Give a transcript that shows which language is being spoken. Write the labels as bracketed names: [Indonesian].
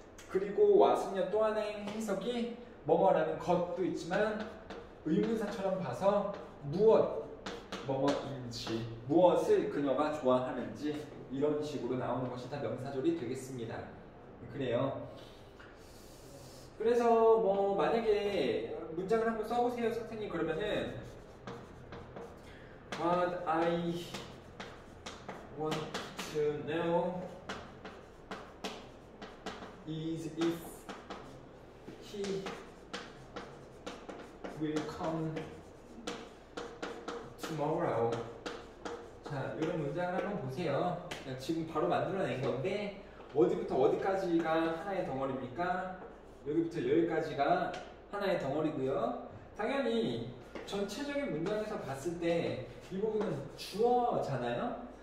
[Korean] 그리고 what은요 또 하나의 해석이 뭐뭐라는 것도 있지만 의문사처럼 봐서 무엇 뭐뭐인지 무엇을 그녀가 좋아하는지 이런 식으로 나오는 것이 다 명사절이 되겠습니다. 그래요. 그래서 뭐 만약에 문장을 한번 써보세요 선생님. 그러면은 [English] What I want to know is if he will come tomorrow. [Korean] 자, 이런 문장을 한번 보세요. 지금 바로 만들어낸 건데 어디부터 어디까지가 하나의 덩어리입니까? 여기부터 여기까지가 하나의 덩어리고요. 당연히 전체적인 문장에서 봤을 때 이 부분은 주어잖아요.